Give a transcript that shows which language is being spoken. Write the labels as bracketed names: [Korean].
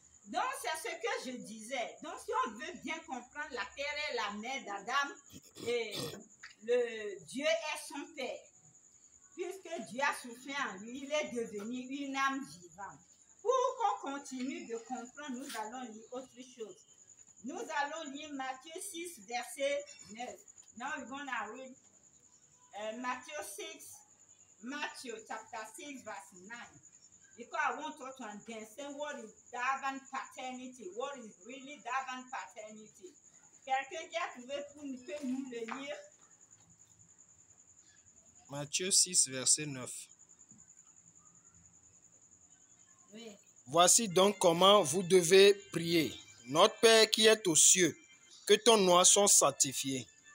[French] Donc, c'est ce que je disais. Donc, si on veut bien comprendre, la terre est la mère d'Adam et Dieu est son père. Puisque Dieu a soufflé en lui, il est devenu une âme vivante. Pour qu'on continue de comprendre, nous allons lire autre chose. Nous allons lire Matthieu 6, verset 9. [English] Now we're going to read Matthew chapter 6, verse 9. Because I want us to understand what is Davan paternity, what is really Davan paternity. [French] Quelqu'un qui a trouvé peut nous le lire? Matthieu 6, verset 9. Oui. Voici donc comment vous devez prier. Notre Père qui est aux cieux, que ton nom soit sanctifié.